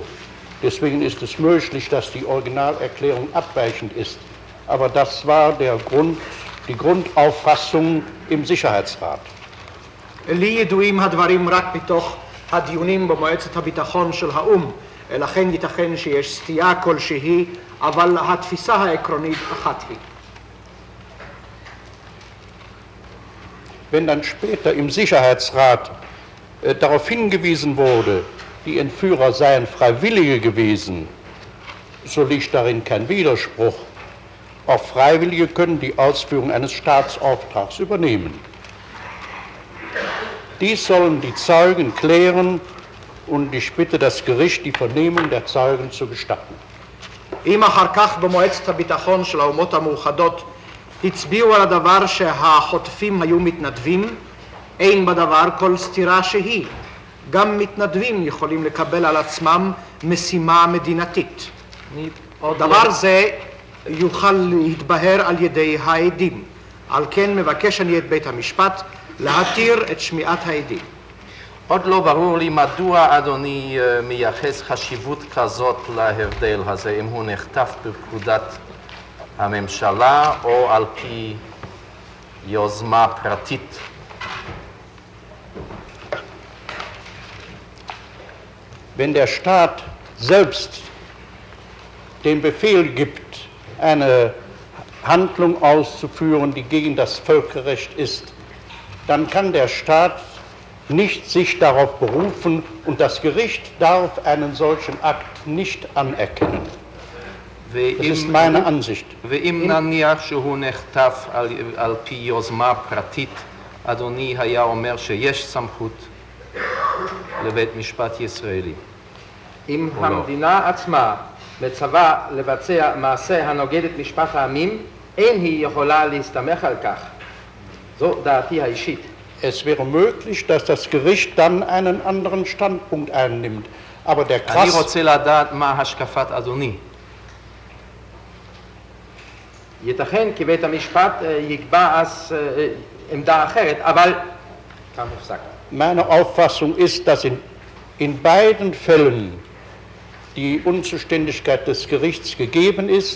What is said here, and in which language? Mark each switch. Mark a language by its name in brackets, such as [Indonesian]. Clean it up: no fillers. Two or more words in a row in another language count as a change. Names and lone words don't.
[German] Deswegen ist es möglich, dass die Originalerklärung abweichend ist. Aber das war die Grundauffassung im Sicherheitsrat. [Hebrew] לי ידועים הדברים רק מתוך הדיונים במועצת הביטחון של האו"ם, לכן ייתכן שיש סטייה כלשהי, אבל התפיסה העקרונית אחת היא. [German] Wenn dann später im Sicherheitsrat darauf hingewiesen wurde, die Entführer seien Freiwillige gewesen, so liegt darin kein Widerspruch. Auch Freiwillige können die Ausführung eines Staatsauftrags übernehmen. Dies sollen die Zeugen klären und ich bitte das Gericht, die Vernehmung der Zeugen zu gestatten. [Hebrew] אם אחר כך במועצת הביטחון של האומות המאוחדות הצביעו על הדבר שהחוטפים היו מתנדבים, אין בדבר כל סתירה שהיא. גם מתנדבים יכולים לקבל על עצמם משימה מדינתית. עוד דבר לא- זה יוכל להתבהר על ידי העדים. על כן מבקש אני את בית המשפט להתיר את שמיעת העדים. עוד לא ברור לי מדוע אדוני מייחס חשיבות כזאת להבדל הזה, אם הוא נכתב בפקודת הממשלה או על פי יוזמה פרטית. [German] Wenn der Staat selbst den Befehl gibt, eine Handlung auszuführen, die gegen das Völkerrecht ist, dann kann der Staat nicht sich darauf berufen und das Gericht darf einen solchen Akt nicht anerkennen. Das ist meine Ansicht. [Hebrew] ואם נניח שהוא נכתב על פי יוזמה פרטית, אדוני היה אומר שיש סמכות לבית משפט ישראלי. אם או לא. המדינה עצמה מצווה לבצע מעשה הנוגד את משפט העמים, אין היא יכולה להסתמך על כך. זו דעתי האישית. [German] Es wäre möglich, dass das Gericht dann einen anderen Standpunkt einnimmt. Aber der [Hebrew] אני [German] Krass, [Hebrew] רוצה לדעת מה השקפת אדוני. ייתכן כי בית המשפט יקבע אז עמדה אחרת, אבל כאן מופסק. [German] meine Auffassung ist, dass in beiden Fällen die Unzuständigkeit des Gerichts gegeben ist.